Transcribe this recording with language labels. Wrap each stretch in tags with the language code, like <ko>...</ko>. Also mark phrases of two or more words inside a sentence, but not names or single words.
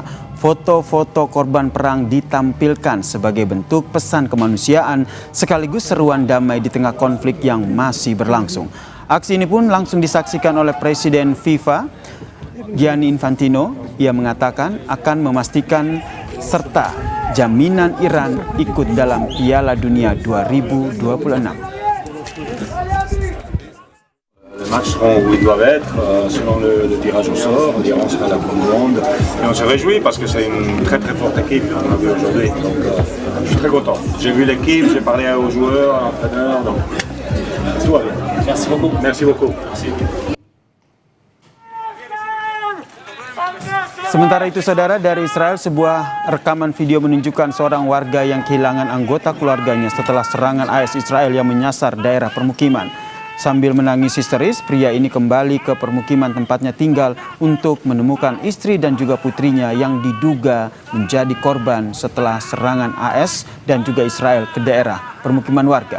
<id>Foto-foto korban perang ditampilkan sebagai bentuk pesan kemanusiaan sekaligus seruan damai di tengah konflik yang masih berlangsung. Aksi ini pun langsung disaksikan oleh Presiden FIFA, Gianni Infantino. Ia mengatakan akan memastikan serta jaminan Iran ikut dalam Piala Dunia 2026.</id> <fr>Les matchs seront où ils doivent être, selon le tirage au sort. L'Iran sera la Coupe du Monde. Et on se réjouit parce que c'est une très très forte équipe qu'on a vu aujourd'hui. Donc je suis très content. J'ai vu l'équipe, j'ai parlé aux joueurs, à l'entraîneur. Donc tout va bien. Merci beaucoup. Merci beaucoup. Merci.</fr> <id>Sementara itu, saudara, dari Israel sebuah rekaman video menunjukkan seorang warga yang kehilangan anggota keluarganya setelah serangan AS Israel yang menyasar daerah permukiman. Sambil menangis histeris, pria ini kembali ke permukiman tempatnya tinggal untuk menemukan istri dan juga putrinya yang diduga menjadi korban setelah serangan AS dan juga Israel ke daerah permukiman warga.</id>